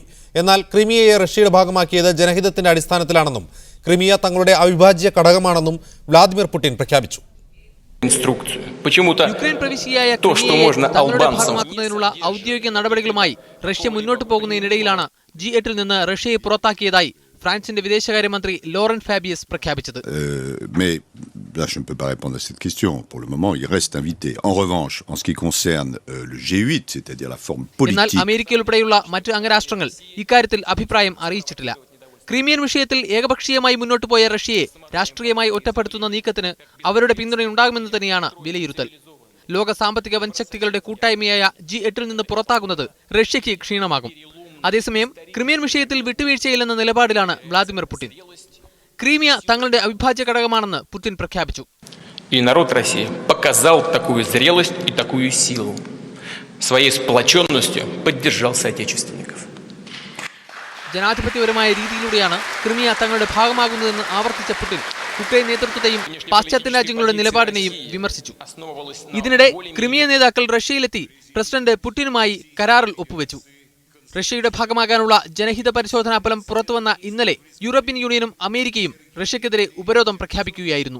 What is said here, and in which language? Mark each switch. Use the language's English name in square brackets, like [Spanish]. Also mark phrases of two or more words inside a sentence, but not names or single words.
[Malayalam] എന്നാൽ ക്രിമിയയെ റഷ്യയുടെ ഭാഗമാക്കിയത് ജനഹിതത്തിന്റെ അടിസ്ഥാനത്തിലാണെന്നും ക്രിമിയ തങ്ങളുടെ അവിഭാജ്യ ഘടകമാണെന്നും വ്ളാദിമിർ പുടിൻ പ്രഖ്യാപിച്ചു. യുക്രൈൻ പ്രവിശ്യയായ ക്രിമിയയെ തങ്ങളുടെ ഭാഗമാക്കുന്നതിനുള്ള ഔദ്യോഗിക നടപടികളുമായി റഷ്യ മുന്നോട്ട് പോകുന്നതിനിടയിലാണ് G8-ൽ നിന്ന് റഷ്യയെ പുറത്താക്കിയതായി ഫ്രാൻസിന്റെ വിദേശകാര്യമന്ത്രി ലോറൻ ഫാബിയസ് പ്രഖ്യാപിച്ചത്. [French] Je ne peux pas répondre à cette question. Pour le moment, il reste invité. En revanche, en ce qui concerne le G8, c'est-à-dire la forme politique. [Malayalam] എന്നാൽ അമേരിക്ക ഉൾപ്പെടെയുള്ള മറ്റ് അംഗരാഷ്ട്രങ്ങൾ ഇക്കാര്യത്തിൽ അഭിപ്രായം അറിയിച്ചിട്ടില്ല. ക്രിമിയൻ വിഷയത്തിൽ ഏകപക്ഷീയമായി മുന്നോട്ട് പോയ റഷ്യയെ രാഷ്ട്രീയമായി ഒറ്റപ്പെടുത്തുന്ന നീക്കത്തിന് അവരുടെ പിന്തുണയുണ്ടാകുമെന്ന് തന്നെയാണ് വിലയിരുത്തൽ. ലോക സാമ്പത്തിക വൻശക്തികളുടെ കൂട്ടായ്മയായ G8-ൽ നിന്ന് പുറത്താകുന്നത് റഷ്യയ്ക്ക് ക്ഷീണമാകും. അതേസമയം ക്രിമിയൻ വിഷയത്തിൽ വിട്ടുവീഴ്ചയില്ലെന്ന നിലപാടിലാണ് വ്ളാദിമിർ പുടിൻ. ക്രീമിയ തങ്ങളുടെ അവിഭാജ്യ ഘടകമാണെന്ന് പുടിൻ പ്രഖ്യാപിച്ചു. [Russian] И народ России показал такую зрелость и такую силу. Своей сплоченностью поддержал соотечественников. [Malayalam] ജനാധിപത്യപരമായ രീതിയിലൂടെയാണ് ക്രിമിയ തങ്ങളുടെ ഭാഗമാകുന്നതെന്ന് ആവർത്തിച്ച പുടിൻ യുക്രൈൻ നേതൃത്വത്തെയും പാശ്ചാത്യ രാജ്യങ്ങളുടെ നിലപാടിനെയും വിമർശിച്ചു. ഇതിനിടെ ക്രിമിയ നേതാക്കൾ റഷ്യയിലെത്തി പ്രസിഡന്റ് പുടിനുമായി കരാറിൽ ഒപ്പുവെച്ചു. റഷ്യയുടെ ഭാഗമാകാനുള്ള ജനഹിത പരിശോധനാ ഫലം പുറത്തുവന്ന ഇന്നലെ യൂറോപ്യൻ യൂണിയനും അമേരിക്കയും റഷ്യക്കെതിരെ ഉപരോധം പ്രഖ്യാപിക്കുകയായിരുന്നു.